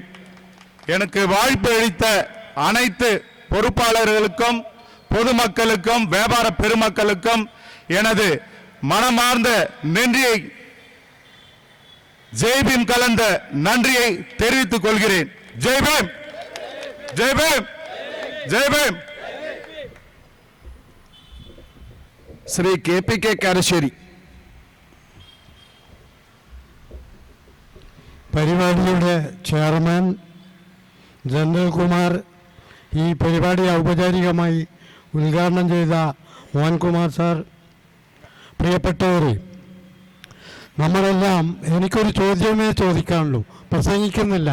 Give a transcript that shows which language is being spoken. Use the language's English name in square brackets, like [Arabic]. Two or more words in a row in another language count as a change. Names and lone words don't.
[Tamil] எனக்கு வாய்ப்பு அளித்த அனைத்து பொறுப்பாளர்களுக்கும் பொதுமக்களுக்கும் வியாபார பெருமக்களுக்கும் எனது மனமார்ந்த நன்றியை, [Hindi] जय भीम [Tamil] கலந்த நன்றியை தெரிவித்துக் கொள்கிறேன். [Hindi] जय भीम, जय भीम, जय भीम. [Malayalam] ശ്രീ KPK കാരശ്ശേരി. പരിപാടിയുടെ ചെയർമാൻ ജനറൽ കുമാർ, ഈ പരിപാടി ഔപചാരികമായി ഉദ്ഘാടനം ചെയ്ത മോഹൻകുമാർ സാർ, പ്രിയപ്പെട്ടവരെ, നമ്മളെല്ലാം, എനിക്കൊരു ചോദ്യമേ ചോദിക്കാനുള്ളൂ, പ്രസംഗിക്കുന്നില്ല.